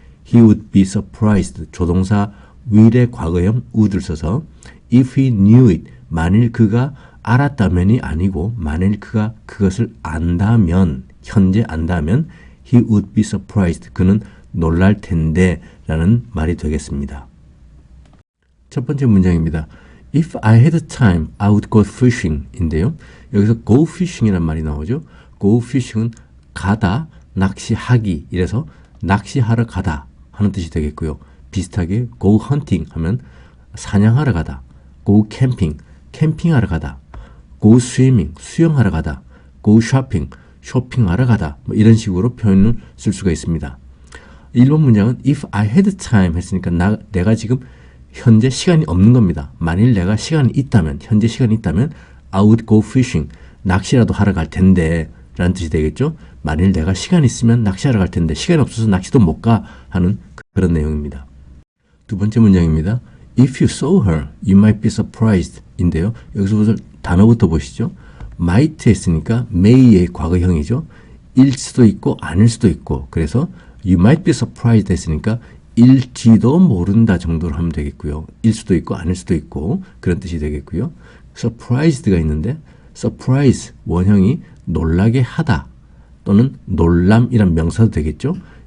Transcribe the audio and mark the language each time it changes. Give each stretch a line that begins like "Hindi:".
English: He would be surprised,
Korean: 조동사 will의 과거형 would를 써서
English: if he knew it,
Korean: 만일 그가 알았다면이 아니고 만일 그가 그것을 안다면, 현재 안다면
English: he would be surprised,
Korean: 그는 놀랄 텐데 라는 말이 되겠습니다. 첫 번째 문장입니다.
English: If I had time, I would go fishing
Korean: 인데요. 여기서 go fishing이라는 말이 나오죠. go fishing은 가다, 낚시하기, 이래서 낚시하러 가다 하는 뜻이 되겠고요. 비슷하게 go hunting 하면 사냥하러 가다, go camping, 캠핑하러 가다, go swimming, 수영하러 가다, go shopping, 쇼핑하러 가다, 뭐 이런 식으로 표현을 쓸 수가 있습니다. 1번 문장은
English: if I had time
Korean: 했으니까 내가 지금 현재 시간이 없는 겁니다. 만일 내가 시간이 있다면, 현재 시간이 있다면
English: I would go fishing,
Korean: 낚시라도 하러 갈 텐데 라는 뜻이 되겠죠. 만일 내가 시간이 있으면 낚시하러 갈 텐데 시간이 없어서 낚시도 못 가 하는 그런 내용입니다. 두 번째 문장입니다.
English: If you saw her, you might be surprised
Korean: 인데요. 여기서 우선 단어부터 보시죠. might 했으니까 may의 과거형이죠. 일 수도 있고 아닐 수도 있고, 그래서
English: you might be surprised
Korean: 했으니까 일지도 모른다 정도로 하면 되겠고요. 일 수도 있고 아닐 수도 있고 그런 뜻이 되겠고요. surprised가 있는데 surprise 원형이 놀라게 하다 또는 놀람이란 명사도 되겠죠.